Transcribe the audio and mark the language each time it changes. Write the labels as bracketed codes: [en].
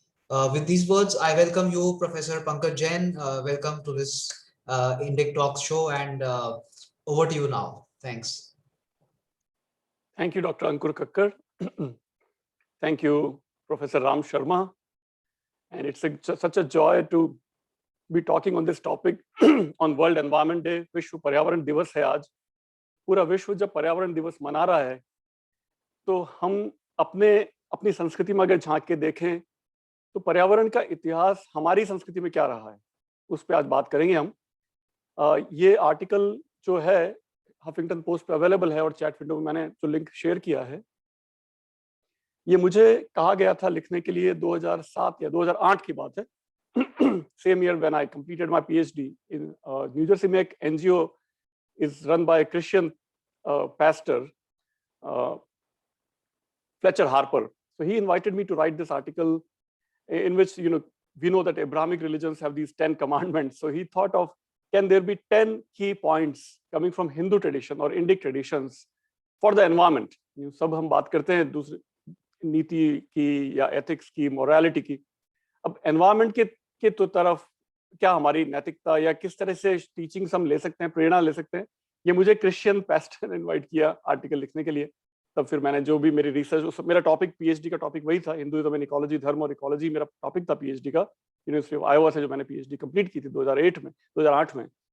[en] With these words, I welcome you, Professor Pankaj Jain. Welcome to this Indic Talks show, and over to you now. Thanks. Thank you, Dr. Ankur Kakkar. Thank you, Professor Ram Sharma. And it's such a joy to be talking on this topic on World Environment Day. [hi] विश्व पर्यावरण दिवस है आज. पूरा विश्व जब पर्यावरण दिवस मना रहा है, तो हम अपनी संस्कृति में अगर झांक के देखें, तो पर्यावरण का इतिहास हमारी संस्कृति में क्या रहा है, उस पर आज बात करेंगे हम. ये आर्टिकल जो है हफिंगटन पोस्ट पे अवेलेबल है और चैट विंडो में मैंने जो लिंक शेयर किया है, ये मुझे कहा गया था लिखने के लिए 2007 या 2008 की बात है. [en] same year when I completed my PhD in New Jersey [hi] में एक [en] NGO is run by Christian pastor Fletcher Harper. So he invited me to write this article in which, we know that Abrahamic religions have these 10 commandments. So he thought of, can there be 10 key points coming from Hindu tradition or Indic traditions for the environment? [hi] सब हम बात करते हैं दूसरे नीति की या ethics की, मोरालिटी की. अब एनवायरनमेंट के तो तरफ क्या हमारी नैतिकता या किस तरह से टीचिंग्स हम ले सकते हैं, प्रेरणा ले सकते हैं, ये मुझे क्रिश्चियन पास्टर ने इनवाइट किया आर्टिकल लिखने के लिए. तब फिर मैंने जो भी मेरी रिसर्च, मेरा टॉपिक पीएचडी का टॉपिक वही था, [en] Hinduism and ecology, [hi] धर्म और इकोलॉजी मेरा टॉपिक था पीएचडी का, यूनिवर्सिटी ऑफ आयोवा से जो मैंने पीएचडी कंप्लीट की थी 2008 में.